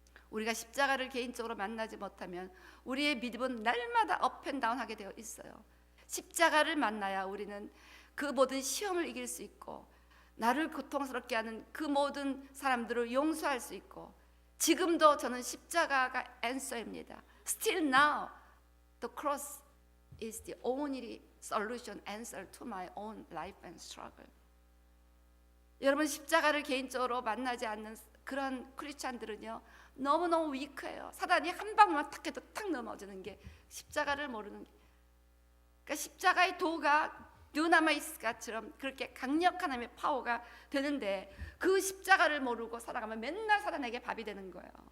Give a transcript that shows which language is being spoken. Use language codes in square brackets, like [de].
[ko] 우리가 십자가를 개인적으로 만나지 못하면 우리의 믿음은 날마다 업앤다운 하게 되어 있어요. 십자가를 만나야 우리는 그 모든 시험을 이길 수 있고 나를 고통스럽게 하는 그 모든 사람들을 용서할 수 있고, 지금도 저는 십자가가 answer입니다. [en] Still now the cross is the only solution, answer to my own life and struggle. [ko] 여러분, 십자가를 개인적으로 만나지 않는 그런 크리스찬들은요 너무너무 위크해요. 사단이 한 방울만 탁 해도 탁 넘어지는 게 십자가를 모르는 게. 그러니까 십자가의 도가 듀나마이스가처럼 그렇게 강력한 하나님의 파워가 되는데 그 십자가를 모르고 살아가면 맨날 사단에게 밥이 되는 거예요.